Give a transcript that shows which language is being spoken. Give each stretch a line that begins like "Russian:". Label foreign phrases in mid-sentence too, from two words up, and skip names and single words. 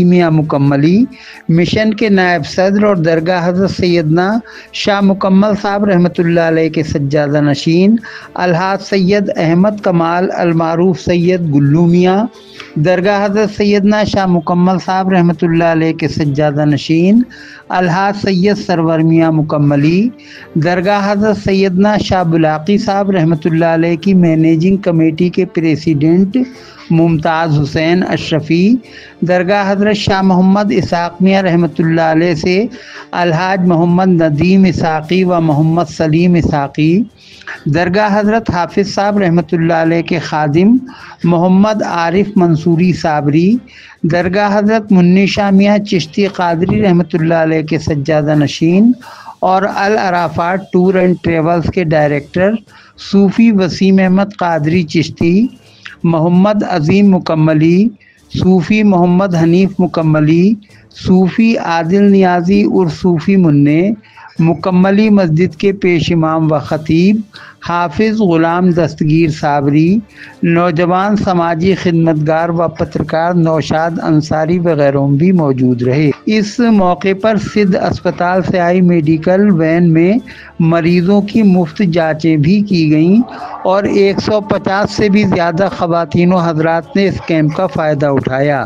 Hindi: मियाँ मुकम्मली, मिशन के नायब सदर और दरगाह हज़रत सैयदना शाह मुकम्मल साहब
Arabic: رحمة الله عليه
Hindi: के सज्जादा नशीन अलहाज सैयद अहमद कमाल अलमारूफ सैयद गुल्लू मियाँ, दरगाह हज़रत सैयदना शाह मुकम्मल साहब
Arabic: رحمة الله عليه
Hindi: के सज्जादा नशीन अलहाज सैयद सरवर मियाँ मुकम्मली, दरगाह हज़रत सैयदना शाह बुलाकी साहब
Arabic: رحمة الله عليه
Hindi: की मैनेजिंग कमेटी के प्रेसिडेंट मुमताज़ हुसैन अशरफ़ी, दरगाह हज़रत शाह मोहम्मद इसाक़ मियाँ
Arabic: رحمة الله عليه
Hindi: से अलहाज मोहम्मद नदीम इसाक़ी व मोहम्मद सलीम इसाक़ी, दरगाह हज़रत हाफिज़ साहब
Arabic: رحمة الله عليه
Hindi: के खादिम मोहम्मद आरिफ मंसूरी साबरी, दरगाह हज़रत मुन्नी शाह मियाँ चिश्ती क़ादरी
Arabic: رحمة الله عليه
Hindi: के सज्जादा नशीन और अल अराफात टूर एंड ट्रेवल्स के डायरेक्टर सूफ़ी वसीम अहमद क़ादरी चिश्ती, मोहम्मद अज़ीम मुकम्मली, सूफ़ी मोहम्मद हनीफ़ मुकम्मली, सूफ़ी आदिल नियाज़ी उर्फ सूफ़ी मुन्ने, मुकम्मली मस्जिद के पेश इमाम व ख़तीब हाफिज़ ग़ुलाम दस्तगीर साबरी, नौजवान समाजी खिदमतगार व पत्रकार नौशाद अंसारी वगैरह भी मौजूद रहे। इस मौके पर सिद्ध अस्पताल से आई मेडिकल वैन में मरीज़ों की मुफ्त जांचें भी की गईं और 150 से भी ज़्यादा ख़वातीन व हज़रात ने इस कैंप का फ़ायदा उठाया।